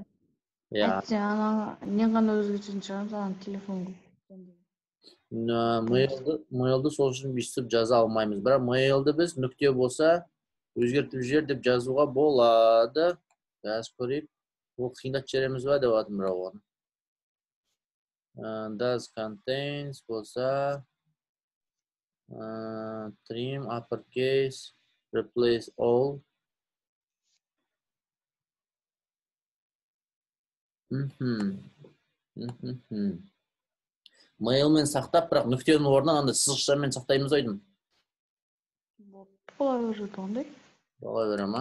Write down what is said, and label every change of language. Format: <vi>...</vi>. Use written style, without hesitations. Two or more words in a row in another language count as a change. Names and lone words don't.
<kk>Әйтсе, ана не ғана өзгертетін шығармыз, ана телефон. Мейлді сол үшін бүйтіп жаза алмаймыз. Бірақ мейлді біз нүкте болса өзгертіп жібер деп жазуға болады. Қазір көрейік. Ол қиындатып жібереміз ба деп жатырмын бірақ оны.</kk> <en>Does contains болса trim uppercase replace all.</en> <kk>Мейлмен сақтап, бірақ нүктенің орнына анда сызықшамен сақтаймыз ойдым. Бола береді ондай. Бола бере ма?</kk>